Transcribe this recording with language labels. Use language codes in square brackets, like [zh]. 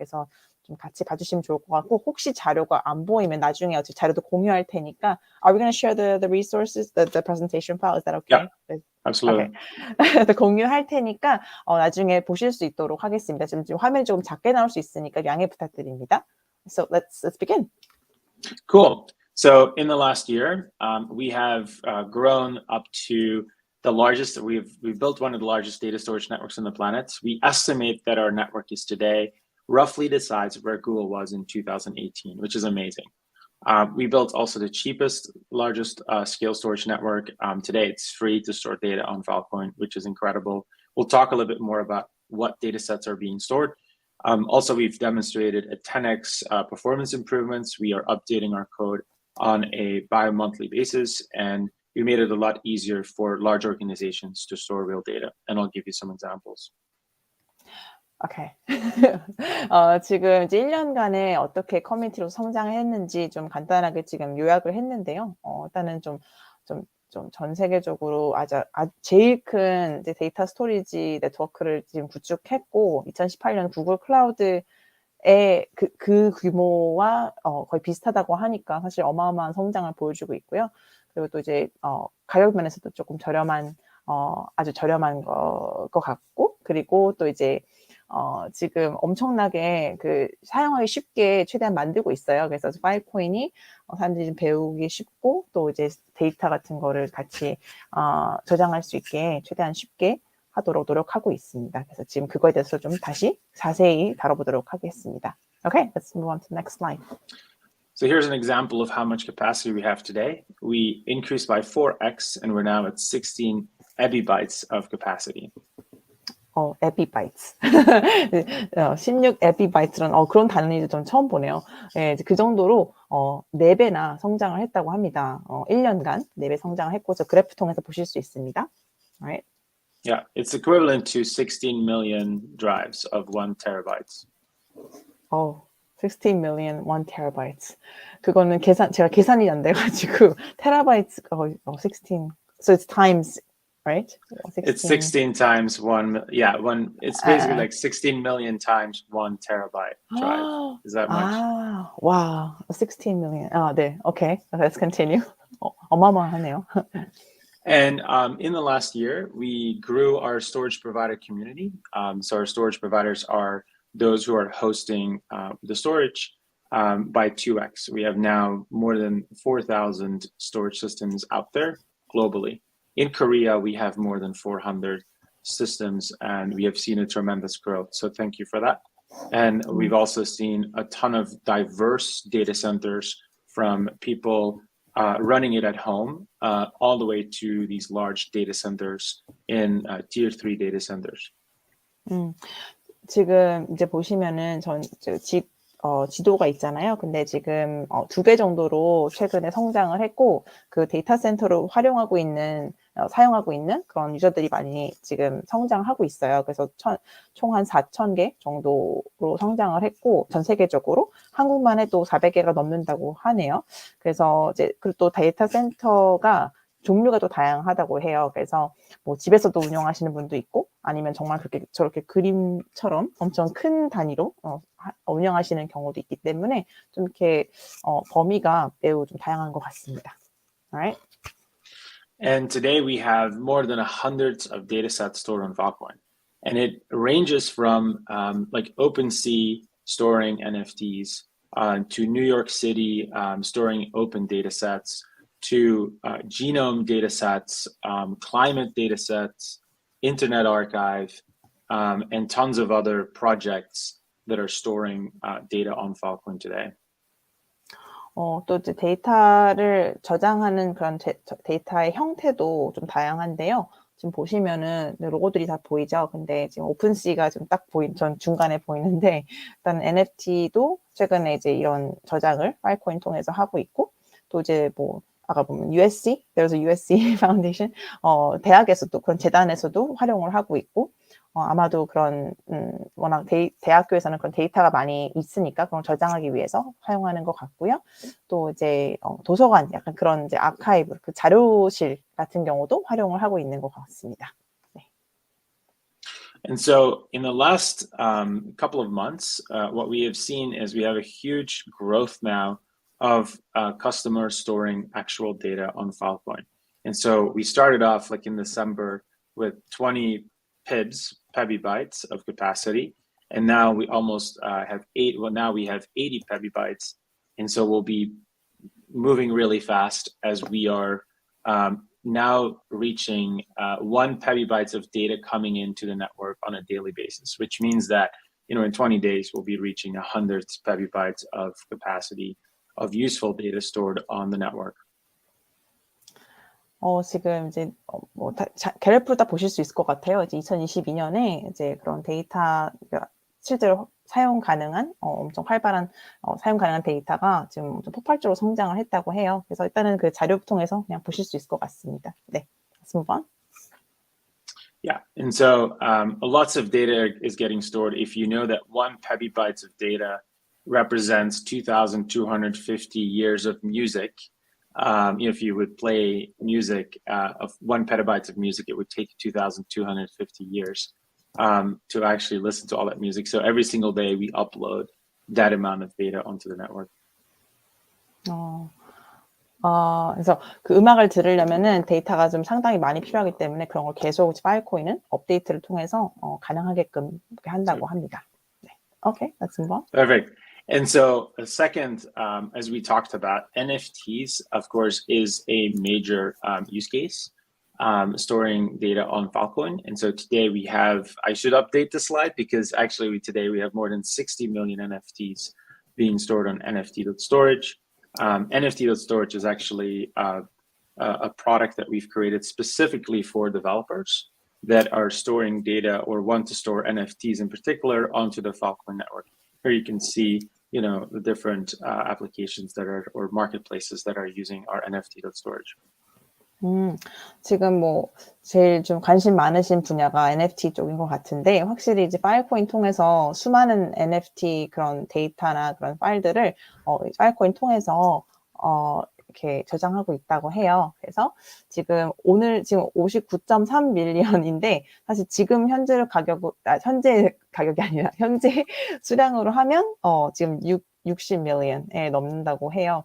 [ko] 그래서 좀 같이 봐주시면 좋을 것 같고, 혹시 자료가 안 보이면 나중에 어차피 자료도 공유할 테니까, [en] Are we going to share the resources, the presentation file? Is that okay? Yeah, absolutely. Okay. [ko] 공유할 테니까 나중에 보실 수 있도록 하겠습니다. 지금 화면이 조금 작게 나올 수 있으니까 양해 부탁드립니다. [en] So let's begin. Cool. So in the last year, we have grown up to the largest. We've built one of the largest data storage networks on the planet. We estimate that our network is today roughly the size of where Google was in 2018, which is amazing. We built also the cheapest, largest scale storage network. Today, it's free to store data on Falcon, which is incredible. We'll talk a little bit more about what data sets are being stored. Also, we've demonstrated a 10x performance improvements. We are updating our code on a bi-monthly basis, and we made it a lot easier for large organizations to store real data. And I'll give you some examples. Okay. [ko] 지금 이제 1년간에 어떻게 커뮤니티로 성장을 했는지 좀 간단하게 지금 요약을 했는데요. 일단은 좀 전 세계적으로 제일 큰 이제 데이터 스토리지 네트워크를 지금 구축했고, 2018년 구글 클라우드의 그 규모와 거의 비슷하다고 하니까 사실 어마어마한 성장을 보여주고 있고요. 그리고 또 이제 가격 면에서도 조금 아주 저렴한 것 같고, 그리고 또 이제 지금 엄청나게 사용하기 쉽게 최대한 만들고 있어요. 그래서 파일코인이 사람들이 좀 배우기 쉽고, 또 이제 데이터 같은 거를 같이 저장할 수 있게 최대한 쉽게 하도록 노력하고 있습니다. 그래서 지금 그거에 대해서 좀 다시 자세히 다뤄보도록 하겠습니다. [en] Okay, let's move on to the next slide. So here's an example of how much capacity we have today. We increased by 4x, and we're now at 16 ebibytes of capacity. [ko] 에비바이트. 16 에비바이트라는 그런 단위도 좀 처음 보네요. 예, 그 정도로 4배나 성장을 했다고 합니다. 1년간 4배 성장을 했고, 저 그래프 통해서 보실 수 있습니다. [en] Right? Yeah, it's equivalent to 16 million drives of 1 terabytes. 16 million 1 terabytes. [ko] 그거는 제가 계산이 안 돼가지고 테라바이트가 16. [en] So it's times, right? 16. It's 16 times 1. Yeah, it's basically like 16 million times 1 terabyte drive. Is that much? Wow, 16 million. 네, okay. Let's continue. [ko] 어마어마하네요. [en] And in the last year, we grew our storage provider community. So our storage providers are those who are hosting the storage by 2x. We have now more than 4,000 storage systems out there globally. In Korea, we have more than 400 systems, and we have seen a tremendous growth. So thank you for that. And we've also seen a ton of diverse data centers from people running it at home all the way to these large data centers in tier 3 data centers. [ko] 지금 이제 보시면은 지도가 있잖아요. 근데 지금 2배 정도로 최근에 성장을 했고, 그 데이터 센터로 사용하고 있는 그런 유저들이 많이 지금 성장하고 있어요. 그래서 총 한 4,000개 정도로 성장을 했고, 전 세계적으로 한국만 해도 400개가 넘는다고 하네요. 그래서 이제 그리고 또 데이터 센터가 종류가 또 다양하다고 해요. 그래서 뭐 집에서도 운영하시는 분도 있고, 아니면 정말 저렇게 그림처럼 엄청 큰 단위로 운영하시는 경우도 있기 때문에 좀 이렇게 범위가 매우 좀 다양한 것 같습니다. [en] Alright? And today we have more than hundreds of data sets stored on Falcon. And it ranges from like OpenSea storing NFTs to New York City storing open data sets, to genome data sets, climate data sets, Internet Archive, and tons of other projects that are storing data on Falcon today. [ko] 또 이제 데이터를 저장하는 그런 데이터의 형태도 좀 다양한데요. 지금 보시면은 로고들이 다 보이죠. 근데 지금 오픈C가 좀 딱 전 중간에 보이는데, 일단 NFT도 최근에 이제 이런 저장을 파일코인 통해서 하고 있고, 또 이제 뭐 아까 보면 USC, [en] there's a USC Foundation, [ko] 대학에서도 그런 재단에서도 활용을 하고 있고, 아마도 그런 워낙 대학교에서는 그런 데이터가 많이 있으니까 그런 저장하기 위해서 사용하는 것 같고요. 또 이제 도서관, 약간 그런 이제 아카이브, 그 자료실 같은 경우도 활용을 하고 있는 것 같습니다. 네. [en] And so in the last couple of months, what we have seen is we have a huge growth now of customers storing actual data on Filecoin. And so we started off like in December with 20 pebibytes of capacity, and now we almost have now we have 80 pebibytes, and so we'll be moving really fast as we are now reaching 1 pebibytes of data coming into the network on a daily basis, which means that in 20 days we'll be reaching 100 pebibytes of capacity of useful data stored on the network. [ko] 지금 이제 그래프를 딱 보실 수 있을 것 같아요. 이제 2022년에 이제 그런 데이터 실제로 사용 가능한 엄청 활발한 사용 가능한 데이터가 지금 좀 폭발적으로 성장을 했다고 해요. 그래서 일단은 그 자료 통해서 그냥 보실 수 있을 것 같습니다. [en] 네, let's move on. Yeah, and so lots of data is getting stored. If you know that 1 pebibytes of data represents 2,250 years of music. If you would play music of 1 petabyte of music, it would take 2,250 years to actually listen to all that music. So every single day we upload that amount of data onto the network. [ko] 그래서 그 음악을 들으려면은 데이터가 좀 상당히 많이 필요하기 때문에 그런 걸 계속 파일코인은 업데이트를 통해서 가능하게끔 한다고 합니다. [en] 네. Okay, let's move on. Perfect. And so second, as we talked about, NFTs, of course, is a major use case, storing data on Falcon. And so today I should update the slide because actually today we have more than 60 million NFTs being stored on Nft Storage. Nft Storage is actually a product that we've created specifically for developers that are storing data or want to store NFTs in particular onto the Falcon network. Here you can see, the different applications that are, or marketplaces that are using our Nft Storage. [ko] 지금 뭐 제일 좀 관심 많으신 분야가 NFT 쪽인 것 같은데 확실히 이제 파일코인 통해서 수많은 NFT 그런 데이터나 그런 파일들을 파일코인 통해서 이렇게 저장하고 있다고 해요. 그래서 지금 59.3 밀리언인데 사실 지금 현재 가격이 아니라 현재 수량으로 하면 지금 60 밀리언에 넘는다고 해요.